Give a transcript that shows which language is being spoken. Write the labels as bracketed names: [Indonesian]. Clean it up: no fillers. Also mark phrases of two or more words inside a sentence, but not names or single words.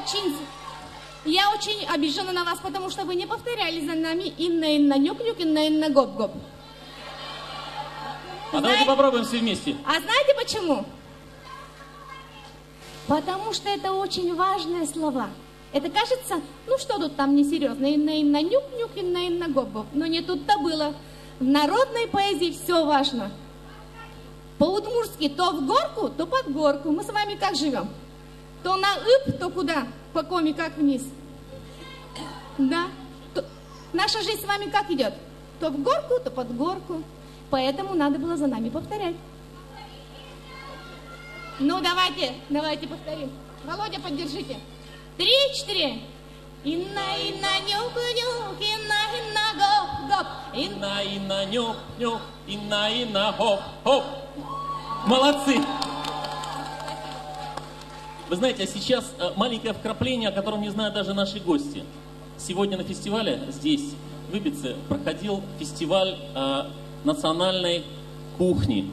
[Russian] я очень обижена на вас, потому что вы не повторяли за нами [Udmurt] инна нюк-нюк, инна гоп-гоп. [Russian] Давайте попробуем все вместе. А знаете почему? Потому что это очень важные слова. Это кажется, ну что тут там несерьезно, [Udmurt] инна нюк-нюк, инна гоп-гоп. [Russian] Но не тут-то было. В народной поэзии все важно. По-удмуртски то в горку, то под горку. Мы с вами как живем? То на ып, то куда? По коме как вниз. Да. Наша жизнь с вами как идет? То в горку, то под горку. Поэтому надо было за нами повторять. Ну, давайте повторим. Володя, поддержите. 3-4. [Udmurt] Инна нюк-нюк, инна гоп-гоп. Инна нюк-нюк, инна хоп-хоп. [Russian] Молодцы! Вы знаете, а сейчас маленькое вкрапление, о котором не знают даже наши гости. Сегодня на фестивале здесь, в Ибице, проходил фестиваль национальной кухни.